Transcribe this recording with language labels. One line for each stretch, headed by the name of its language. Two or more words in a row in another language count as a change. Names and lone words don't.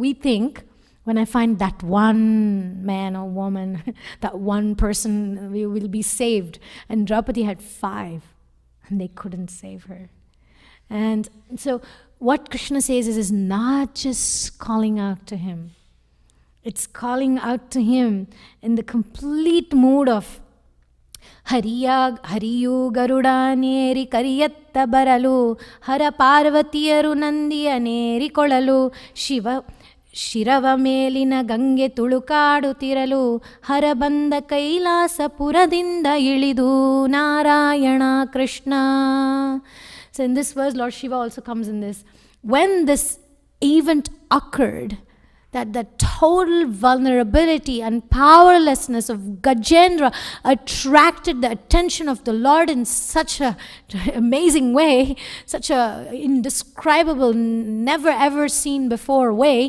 English: We think, when I find that one man or woman, that one person, we will be saved. And Draupadi had 5, and they couldn't save her. And so what Krishna says is not just calling out to him. It's calling out to him in the complete mood of
Kannada: ಹರಿಯು ಗರುಡನ ಏರಿ ಕರಿಯತ್ತ ಬರಲು ಹರ ಪಾರ್ವತಿಯರು ನಂದಿಯ ಏರಿ ಕೊಳಲು ಶಿವ ಶಿರವ ಮೇಲಿನ ಗಂಗೆ ತುಳುಕಾಡು ತಿರಲು ಹರ ಬಂದ ಕೈಲಾಸ ಪುರದಿಂದ ಇಳಿದು ನಾರಾಯಣ ಕೃಷ್ಣ.
English: So in this verse, Lord Shiva also comes in this. When this event occurred, that the total vulnerability and powerlessness of Gajendra attracted the attention of the Lord in such an amazing way, such a indescribable, never ever seen before way.